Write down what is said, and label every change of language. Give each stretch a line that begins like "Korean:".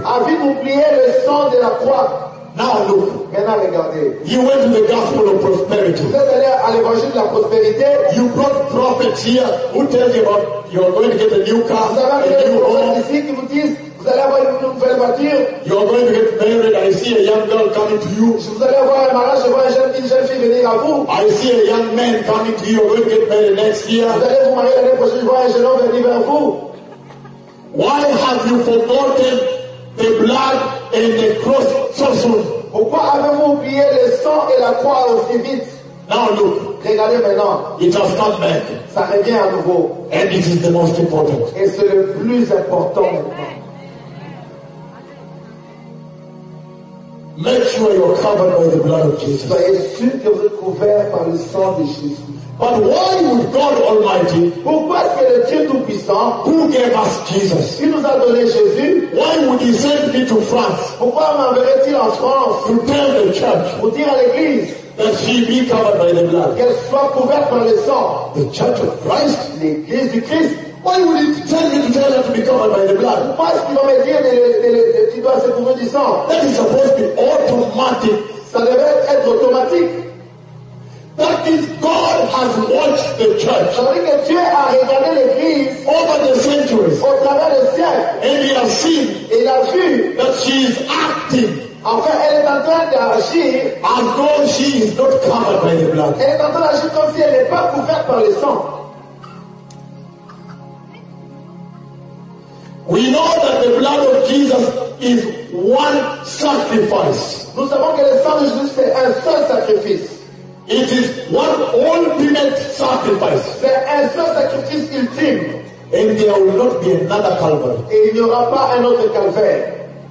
French: A vite oublié le sang de la croix.
English: Now look.
French: Maintenant regardez.
English: You went to the gospel of prosperity.
French: Vous êtes allé à l'évangile de la prospérité.
English: You brought prophets here who tell you about you are going to get a new car,
French: vous avez
English: a new home.
French: Ici, vous disent, vous allez avoir une nouvelle voiture.
English: You are going to get married. I see a young girl coming to you.
French: Vous allez avoir un mariage. Je vois une jeune fille venir à vous.
English: I see a young man coming to you. You are going to get married next year.
French: Vous allez vous marier l'année prochaine. Je vois un jeune homme venir vers vous.
English: Why have you forgotten the blood and the cross so soon?
French: Pourquoi avez-vous oublié le sang et la croix aussi vite?
English: Now look.
French: Regardez maintenant.
English: It has come back.
French: Ça revient à nouveau.
English: And it is the most important.
French: Et c'est le plus important.
English: Make sure you are covered by the blood of Jesus.
French: Soyez sûr que vous êtes couvert par le sang de Jésus.
English: But why would God Almighty,
French: pourquoi est-ce que le Dieu Tout-Puissant,
English: who gave us Jesus,
French: qui nous a donné Jésus,
English: why would he send me to France,
French: pourquoi m'enverrait-il en France,
English: to tell the church,
French: pour dire à l'église,
English: that she be covered by the blood,
French: qu'elle soit couverte par le sang,
English: the church of Christ,
French: l'église du Christ,
English: why would he tell me to tell her to be covered by the blood,
French: pourquoi est-ce qu'il va me dire de qu'il doit se couvrir du sang,
English: that is supposed to be automatic,
French: ça devrait être automatique.
English: That is, God has watched the church.
French: Ça veut dire que Dieu a regardé l'église
English: over the centuries.
French: Au travers des siècles.
English: And he has seen.
French: Il a vu.
English: That she is acting.
French: En fait, elle est en train d'agir.
English: As though she is not covered by the blood.
French: Elle est en train d'agir comme si elle n'est pas couverte par le sang.
English: We know that the blood of Jesus is one sacrifice.
French: Nous savons que le sang de Jésus est un seul sacrifice.
English: It is one ultimate sacrifice.
French: C'est un seul sacrifice ultime.
English: And there will not be another Calvary.
French: Et il n'y aura pas un autre calvaire.